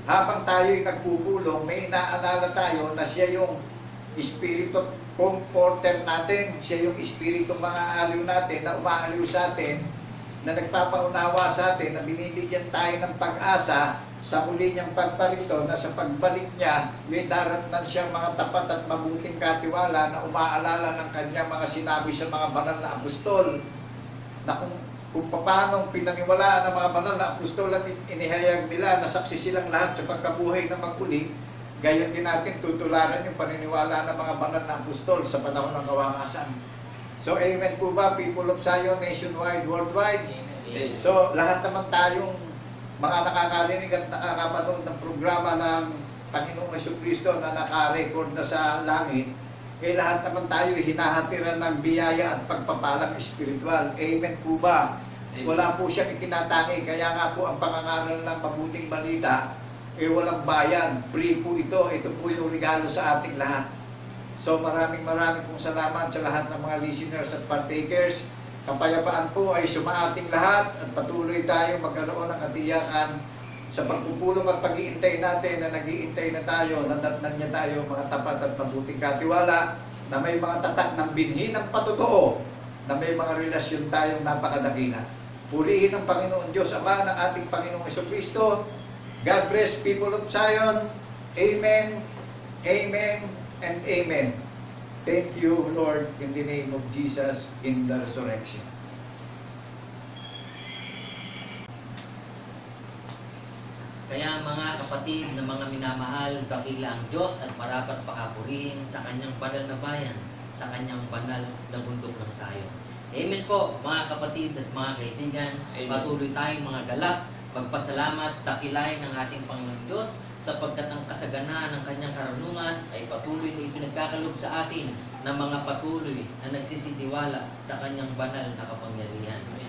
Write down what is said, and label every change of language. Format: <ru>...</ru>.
<tl>Habang tayo'y nagpupulong, may inaalala tayo na siya yung espiritu comforter natin, siya yung espiritu mga aliw natin na umaaliw sa atin, na nagpapaunawa sa atin, na binibigyan tayo ng pag-asa sa muli niyang pagparito, na sa pagbalik niya, may daratnan siyang mga tapat at mabuting katiwala na umaalala ng kanyang mga sinabi sa mga banal na apostol, na kung paano pinaniwalaan ng mga banal na apostol at inihayag nila na saksi silang lahat sa pagkabuhay na maguli, gayon din natin tutularan yung paniniwala ng mga banal na apostol sa panahon ng kawangasan. So, amen po ba,</tl> <en>people of Zion, nationwide, worldwide?</en> <tl>Amen. So, lahat naman tayong mga nakakarinig at nakakapanood ng programa ng Panginoong Jesucristo na naka-record na sa langit, eh lahat naman tayo hinahatiran ng biyaya at pagpapalang espiritual. Amen po ba? Amen. Wala po siyang itinatangi, kaya nga po ang pangangaral ng mabuting balita, eh walang bayan, free po ito. Ito po yung regalo sa ating lahat. So maraming pong salamat sa lahat ng mga listeners at partakers. Kapayapaan po ay sumaating lahat at patuloy tayo magkaroon ng katiyakan sa pagpupulong at pag-iintay natin na nag-iintay na tayo, nadatnan niya tayo mga tapat at mabuting katiwala, na may mga tatak ng binhi ng patotoo, na may mga relasyon tayong napakadakila. Purihin ang Panginoon Diyos Ama ng ating Panginoong Jesucristo.</tl> <en>God bless, people of Zion. Amen, amen, and amen. Thank you, Lord, in the name of Jesus in the resurrection.</en> <tl>Kaya mga kapatid na mga minamahal, dakila ang Diyos at marapat pakapurihin sa kanyang banal na bayan, sa kanyang banal na bundok ng Zion. Amen po mga kapatid at mga kaibigan. Amen. Patuloy tayong mga galak, magpasalamat, dakilain ng ating Panginoon Diyos sapagkat ang kasaganaan ng kanyang karunungan ay patuloy na ipinagkakalob sa atin ng mga patuloy na nagsisitiwala sa kanyang banal na kapangyarihan.</tl>